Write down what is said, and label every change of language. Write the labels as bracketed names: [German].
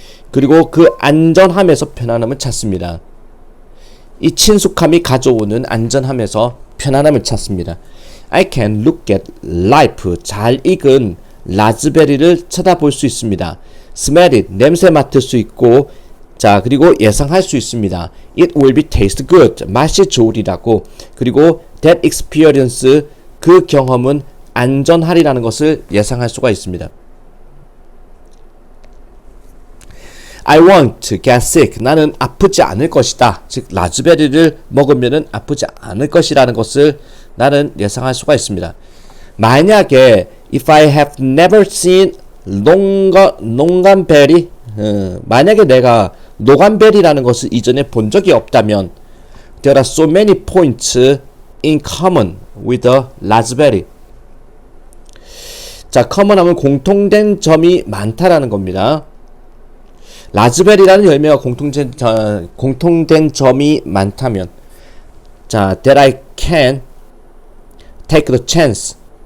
[Korean] 그리고 그 안전함에서 편안함을 찾습니다. 이 친숙함이 가져오는 안전함에서 편안함을 찾습니다. [English] I can look at life, [Korean] 잘 익은 라즈베리를 쳐다볼 수 있습니다. [English] Smell it, [Korean] 냄새 맡을 수 있고, 그리고 예상할 수 있습니다. [English] It will be taste good, [Korean] 맛이 좋으리라고. 그리고 [English] that experience, [Korean] 그 경험은 안전하리라는 것을 예상할 수가 있습니다. [English] I won't get sick, [Korean] 나는 아프지 않을 것이다. 즉 라즈베리를 먹으면은 아프지 않을 것이라는 것을 나는 예상할 수가 있습니다. [English] 만약에 if I have never seen 농간베리, [Korean] 만약에 내가 노간베리라는 것을 이전에 본 적이 없다면 [English] there are so many points in common, with a raspberry. [Korean] 자, common 하면 공통된 점이 많다라는 겁니다. 라즈베리라는 열매가 공통된 점이 많다면, 자, [English] that I can take the chance.